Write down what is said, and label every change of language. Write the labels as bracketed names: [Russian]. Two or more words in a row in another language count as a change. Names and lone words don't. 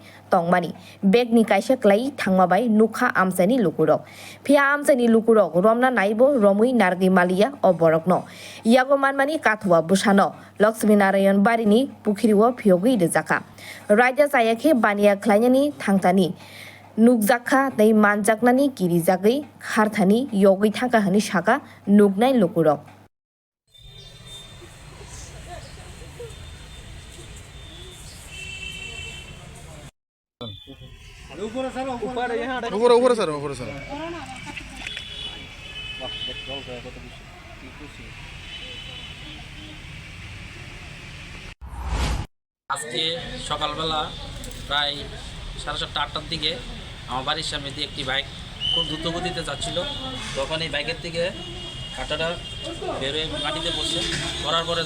[Kok Borok] Tongmani Bek ni Kaisa Klai Thangmabai Nukha Amsani Lukurok Phia Amsani Lukurok Romna Naibo Romui Nargi Malia o Borokno Yago Manmani Kathwa Bushano Lakshmi Narayan Barini Pukhiriwo Phiogi Dezaka Raja Sayake Bania Klanyani Thangtani Nukjaka Dei Manjaknani Kirizagi Kharthani Yogi Thaka Hani Shaka Nugnai Lukurok [Hindi] ऊपर सर [Bangla] আজকে সকালবেলা প্রায় 7:30-8টার দিকে আমার বাড়ির সামনে দিয়ে একটি বাইক খুব দ্রুত গতিতে যাচ্ছিল তখন এই বাইকের থেকে কাঁটাটা বেরোয় মাটিতে পড়ছে পড়ার পরে